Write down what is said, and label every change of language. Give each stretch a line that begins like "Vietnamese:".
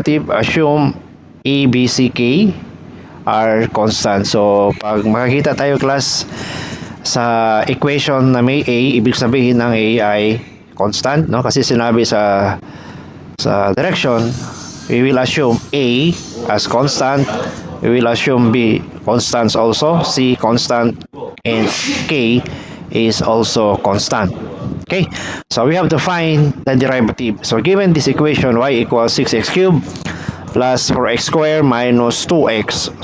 English: Assume A, B, C, K are constant.
Filipino: So pag makakita tayo class sa equation na may A, ibig sabihin ng A ay constant, no? Kasi sinabi sa direction,
English: we will assume A as constant, we will assume B constant also, C constant, and K is also constant. Okay, so we have to find the derivative. So given this equation, y equals 6x cubed plus 4x squared minus 2x.